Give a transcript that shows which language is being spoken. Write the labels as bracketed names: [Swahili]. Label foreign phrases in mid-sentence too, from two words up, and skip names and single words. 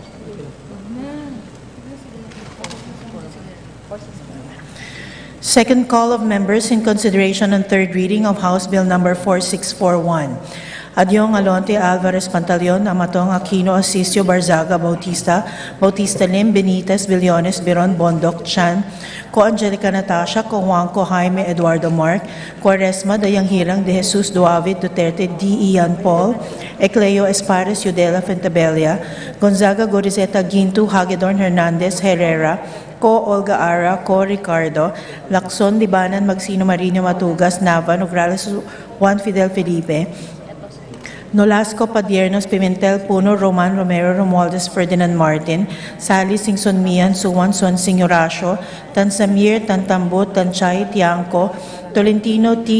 [English] Second call of members in consideration on third reading of House Bill Number 4641. Adyong Alonte Alvarez Pantaleon, Amatong Aquino Asisio Barzaga Bautista, Bautista Lim Benitez Villones Biron Bondok Chan, Ko Angelica Natasha, Ko Juanco Jaime Eduardo Mark, Quaresma Dayang Hirang de Jesus Duavid Duterte D. Ian Paul, Ecleo Espares Yudela Fentabella, Gonzaga Gorizeta Gintu Hagedorn Hernandez Herrera, Ko Olga Ara, Ko Ricardo, Lacson Libanan Magsino Marino Matugas, Nava, Nograles Juan Fidel Felipe, Nolasco Padiernos Pimentel Puno, Roman Romero Romualdez Ferdinand Martin, Sally Singson Mian, Suwan Sonsing Horacio, Tansamir Tantambut Tanchay Tiangco, Tolentino T.